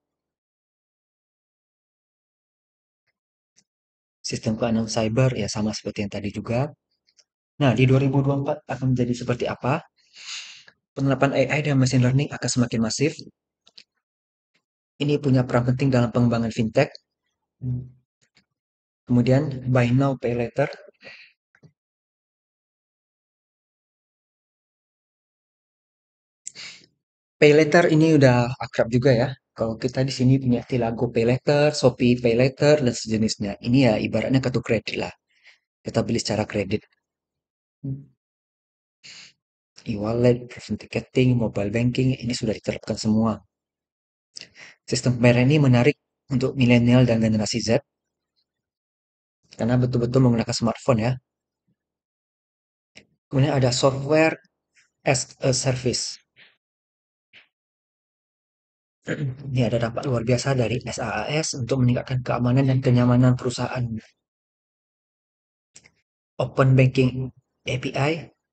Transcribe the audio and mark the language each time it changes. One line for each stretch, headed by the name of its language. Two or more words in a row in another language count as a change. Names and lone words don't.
Indonesian: Sistem keamanan cyber ya sama seperti yang tadi juga. Nah, di 2024 akan menjadi seperti apa? Penerapan AI dan
English: machine learning
Indonesian: akan semakin masif. Ini punya peran penting dalam pengembangan fintech. Kemudian
English: buy now pay later. Pay later
Indonesian: ini udah akrab juga ya. Kalau kita di sini punya Tilago Pay Later, Shopee Pay Later, dan sejenisnya. Ini ya ibaratnya kartu kredit lah. Kita beli secara kredit.
English: E-wallet, present ticketing, mobile banking,
Indonesian: ini sudah diterapkan semua. Sistem pembayaran ini menarik untuk milenial dan generasi Z, karena betul-betul menggunakan smartphone ya. Kemudian ada
English: software as a service.
Indonesian: Ini ada dampak luar biasa dari SaaS untuk meningkatkan keamanan dan kenyamanan perusahaan.
English: Open Banking API.